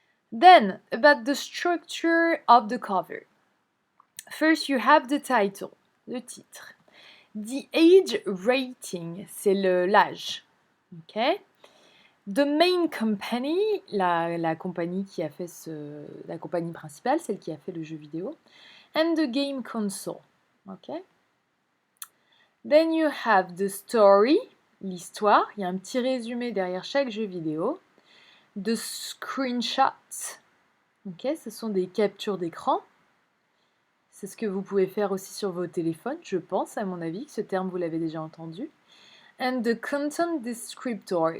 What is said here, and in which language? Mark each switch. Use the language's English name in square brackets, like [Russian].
[English] Then, about the structure of the cover. First, you have the title, le titre. The age rating, [French] c'est l'âge. [English] Ok. The main company, [French] la compagnie qui a fait la compagnie principale, celle qui a fait le jeu vidéo. [English] And the game console. Okay. Then you have the story, l'histoire. [French] Il y a un petit résumé derrière chaque jeu vidéo. [English] The screenshots. [French] Ok, ce sont des captures d'écran. C'est ce que vous pouvez faire aussi sur vos téléphones, je pense, à mon avis. Ce terme, vous l'avez déjà entendu. [English] And the content descriptor.